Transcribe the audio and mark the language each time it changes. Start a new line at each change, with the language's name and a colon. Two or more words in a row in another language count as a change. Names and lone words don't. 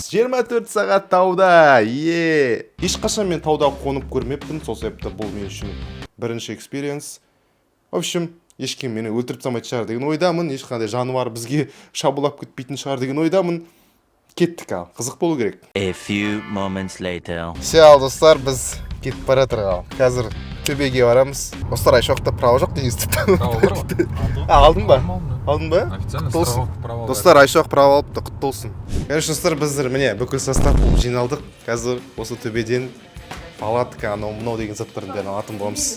Kazakh: 24 сағат тауда. Ешқашан мен тауда қонып көрмеппін, сол себепті бұл мен үшін бірінші экспириенс.
Russian: В общем,
Kazakh: ешкім мені өлтіріп тастамайтын шығар деген ойдамын, ешқандай жануар бізге шабуылдап кетпейтін шығар деген ойдамын. Кеттік, ал қызық болу керек.
English: A few moments later.
Kazakh: Ал достар, біз кетіп бара жатырмыз. Қазір төбеге барамыз. Достар, айшоқта право жоқ деген естіп. Алдың ба? Алдың ба? Құтты болсын. Достар, айшоқ право алыпты, құтты болсын. Конечно, достар, біздер міне бүкіл состав болып жиналдық. Қазір осы төбеден палатка, анау деген заттардың бәрін алатын боламыз.